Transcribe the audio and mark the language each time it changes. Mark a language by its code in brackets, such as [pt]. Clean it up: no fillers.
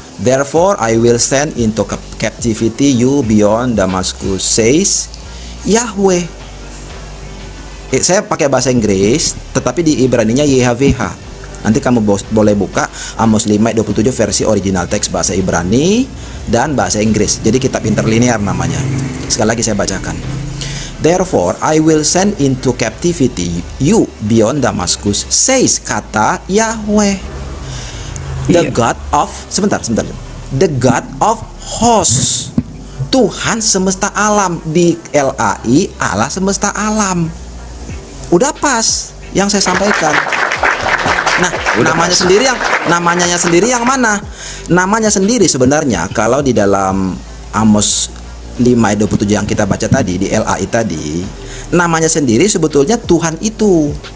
[en] Therefore I will send into captivity you beyond Damascus, says Yahweh. [id] Saya pakai bahasa Inggris, tetapi di Ibraninya YHWH. Nanti kamu boleh buka Amos 5:27 versi original teks bahasa Ibrani dan bahasa Inggris. Jadi kitab interlinear namanya. Sekali lagi saya bacakan. [en] Therefore I will send into captivity you beyond Damascus, says [id] kata [en] Yahweh, the God of the God of hosts, [id] Tuhan semesta alam. Di LAI Allah semesta alam. Udah pas yang saya sampaikan. Nah, namanya sendiri yang mana? Namanya sendiri sebenarnya kalau di dalam Amos 5 ayat 27 yang kita baca tadi di LAI tadi, namanya sendiri sebetulnya Tuhan itu.